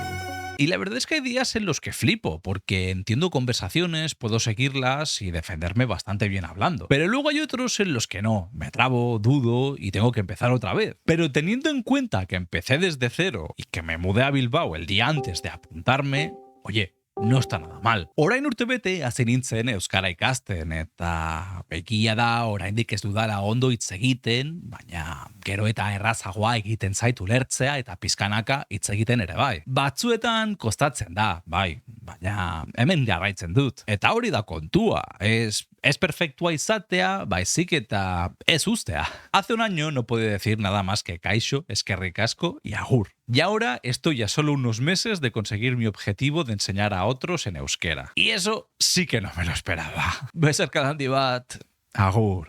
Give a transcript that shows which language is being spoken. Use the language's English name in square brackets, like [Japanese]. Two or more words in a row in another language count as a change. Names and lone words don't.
[Spanish] Y la verdad es que hay días en los que flipo, porque entiendo conversaciones, puedo seguirlas y defenderme bastante bien hablando. Pero luego hay otros en los que no, me trabo, dudo y tengo que empezar otra vez. Pero teniendo en cuenta que empecé desde cero y que me mudé a Bilbao el día antes de apuntarme, oye, no está nada mal. [Basque] Orain urtebete hasi nintzen euskara ikasten eta egia da oraindik ez dudala ondo hitz egiten, baina gero eta errazagoa egiten zait ulertzea eta pizkanaka hitz egiten ere bai. Batzuetan kostatzen da, bai, baina hemen jarraitzen dut. Eta hori da kontua, es perfectua izatea, baizik eta ez ustea. [Spanish] Hace un año no pude decir nada más que [Basque] kaixo, eskerrik asko [Spanish] y agur. Y ahora estoy a solo unos meses de conseguir mi objetivo de enseñar a otros en euskera. Y eso sí que no me lo esperaba. [Basque] Besarkada handi bat, agur.